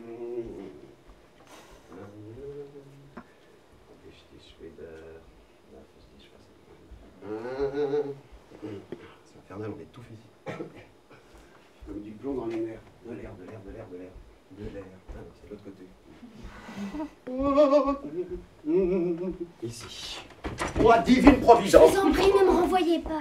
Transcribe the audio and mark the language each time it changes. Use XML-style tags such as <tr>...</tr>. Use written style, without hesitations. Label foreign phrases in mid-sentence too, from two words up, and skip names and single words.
<de>Hab ich dich wieder... Darf ich dich was...</de> <fr>C'est infernal, on étouffe ici. Comme du plomb dans les nerfs. De l'air, de l'air, de l'air, de l'air. De l'air. Ah non, c'est de l'autre côté. Ici. Moi, divine Je providence. vous en prie, ne me renvoyez pas.</fr>